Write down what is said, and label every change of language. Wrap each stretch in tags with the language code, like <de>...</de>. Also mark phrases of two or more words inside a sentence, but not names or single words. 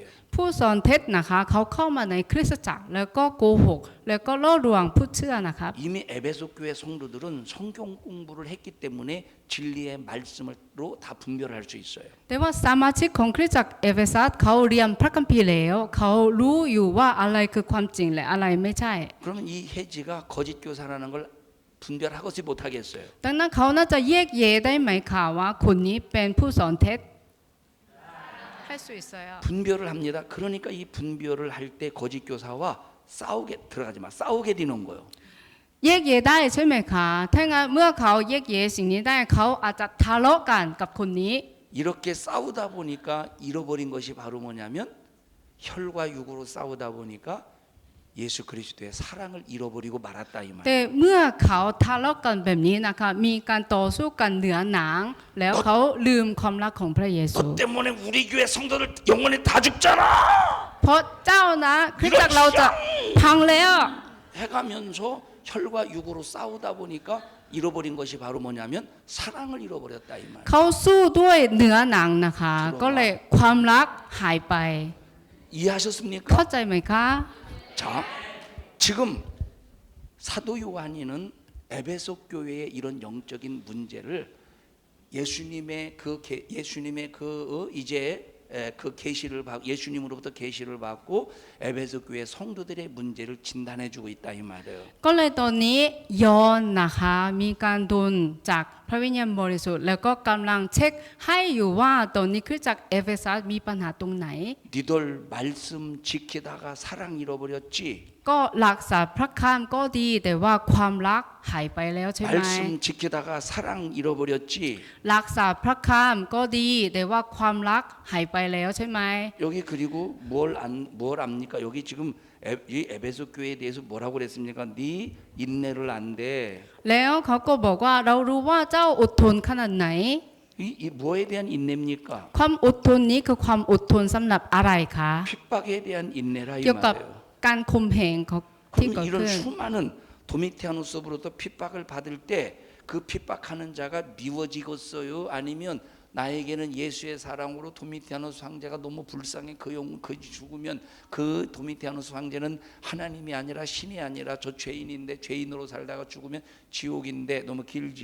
<th>ผู้สอนเท็จนะคะเขาเข้ามาในคริสตจักรแล้วก็โกหกแล้วก็ล่อลวงผู้เชื่อนะครับ</th> <ko>이미 에베소 교회 성도들은 성경 공부를 했기 때문에 진리의 말씀으로 다 분별할 수 있어요.</ko> <th>แต่ว่าสมาชิกของคริสตจักรเอเฟซัสเขาเรียนพระคัมภีร์แล้วเขารู้อยู่ว่าอะไรคือความจริงและอะไรไม่ใช่</th> <ko>그러면 이 혜지가 거짓 교사라는 걸 분별하지 못하겠어요.</ko> <th>ดังนั้นเขาน่าจะแยกแยะได้ไหมคะว่าคนนี้เป็นผู้สอนเท็จให้สุดเลย</th> <ko>분별을 합니다. 그러니까 이 분별을 할 때 거짓 교사와 싸우게 들어가지 마. 싸우게 되는 거예요.</ko> <th>แยกแยะได้ใช่ไหมคะถ้างั้นเมื่อเขาแยกแยะสิ่งนี้ได้เขาอาจจะทะเลาะกันกับคนนี้</th> <ko>이렇게 싸우다 보니까 잃어버린 것이 바로 뭐냐면 혈과 육으로 싸우다 보니까 예수 그리스도의 사랑을 잃어버리고 말았다 이</ko> <th>แต่</th> <ko>말이에요.</ko> <th>เมื่อเขาทะเลาะกันแบบนี้นะคะมีการต่อสู้กันเหนือหนังแล้วเขาลืมความรักของพระเยซู</th> <ko>너 때문에 우리 교회 성도들 영원히 다 죽잖아.</ko> <th>เพราะเจ้านะคริสตจักรเราจะพังแล้ว</th> <ko>해가면서 혈과 육으로 싸우다 보니까 잃어버린 것이 바로 뭐냐면 사랑을 잃어버렸다 이 말.</ko> <th>เขาสู้ด้วยเนื้อหนังนะคะ ก็เลยความรักหายไป</th> <ko>이해하셨습니까?</ko> <th>เข้าใจไหมคะ</th> <ko>자, 지금 사도 요한이는 에베소 교회의 이런 영적인 문제를 예수님의 이제 그 계시를 받고 예수님으로부터 계시를 받고 에베소 교회 성도들의 문제를 진단해 주고 있다 이 말이에요.</ko> <th>ก็เลยตอนนี้ยอนนะคะมีการโดนจากพระวิญญาณบริสุทธิ์แล้วก็กำลังเช็คให้อยู่ว่าตอนนี้คริสตจักรเอเฟซัสมีปัญหาตรงไหน</th> <ko>니들 말씀 지키다가 사랑 잃어버렸지.</ko> <th>ก็รักษาพระคำก็ดีแต่ว่าความรักหายไปแล้วใช่ไหม</th> <ko>말씀 지키다가 사랑 잃어버렸지.</ko> <th>รักษาพระคำก็ดีแต่ว่าความรักหายไปแล้วใช่ไหม</th> <ko>여기 그리고 뭘 압니까? 여기 지금 이 에베소 교회에 대해서 뭐라고 그랬습니까? 네 인내를 안 돼.</ko> <th>แล้วเขาก็บอกว่าเรารู้ว่าเจ้าอดทนขนาดไหน</th> <ko>이 뭐에 대한 인내입니까?</ko> <th>ความอดทนนี้คือความอดทนสำหรับอะไรคะ</th> <ko>핍박에 대한 인내라 이</ko> <th>เกี่ยวกับ</th> <ko>말이에요.</ko> <th>การข่มเหงของที่เกิด</th> <ko>그럼 이런</ko> <th>ขึ้น</th> <ko>수많은 도미티아누스로부터 핍박을 받을 때 그 핍박하는 자가 미워지겠어요? 아니면 나에게는 예수의 사랑으로 도미티아누스 황제가 너무 불쌍해 그 죽으면 그 도미티아누스 황제는 하나님이 아니라 신이 아니라 저 죄인인데 죄인으로 살다가 죽으면 지옥인데 너무 길지.</ko>